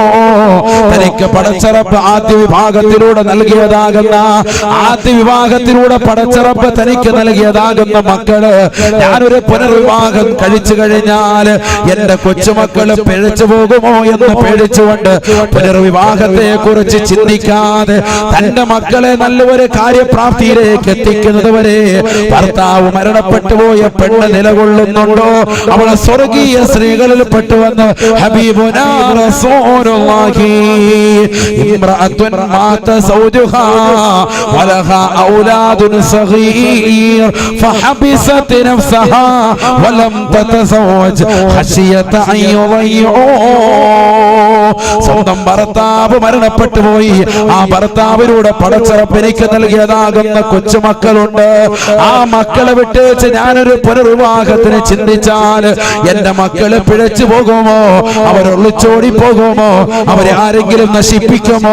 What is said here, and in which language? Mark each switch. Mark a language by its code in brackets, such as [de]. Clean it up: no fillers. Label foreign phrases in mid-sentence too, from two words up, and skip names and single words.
[ml] തനിക്ക് പടച്ചിറപ്പ് ആദ്യ വിഭാഗത്തിലൂടെ നൽകിയതാകുന്ന, ആദ്യ വിഭാഗത്തിലൂടെ പടച്ചിറപ്പ് തനിക്ക് നൽകിയതാകുന്ന മക്കള് ഞാനൊരു പുനർവിവാഹം കഴിച്ചു കഴിഞ്ഞാൽ എന്റെ കൊച്ചുമക്കള് പിഴച്ചു പോകുമോ എന്ന് പേടിച്ചുകൊണ്ട് പുനർവിവാഹത്തെ കുറിച്ച് ചിന്തിക്കാതെ തന്റെ മക്കളെ നല്ലൊരു കാര്യപ്രാപ്തിയിലേക്ക് എത്തിക്കുന്നത് വരെ ഭർത്താവ് മരണപ്പെട്ടു പോയ പെണ്ണ് നിലകൊള്ളുന്നുണ്ടോ? അവളെ സ്വർഗീയ സ്ത്രീകളിൽ പെട്ടുവെന്ന് [ar] حبيبنا رسول الله. امرأة مات زوجها ولها أولاد صغير فحبست نفسها ولم تتزوج خشية أن يضيعوا, [ml] സ്വന്തം ഭർത്താവ് മരണപ്പെട്ടു പോയി, ആ ഭർത്താവിലൂടെ പടച്ചിറപ്പ് എനിക്ക് നൽകിയതാകുന്ന കൊച്ചുമക്കളുണ്ട്. ആ മക്കളെ വിട്ടേച്ച് ഞാനൊരു പുനർവിവാഹത്തിന് ചിന്തിച്ചാൽ എന്റെ മക്കള് പിഴച്ചു പോകുമോ? അവർ ഒളിച്ചോടി പോകുമോ? അവരെ ആരെങ്കിലും നശിപ്പിക്കുമോ?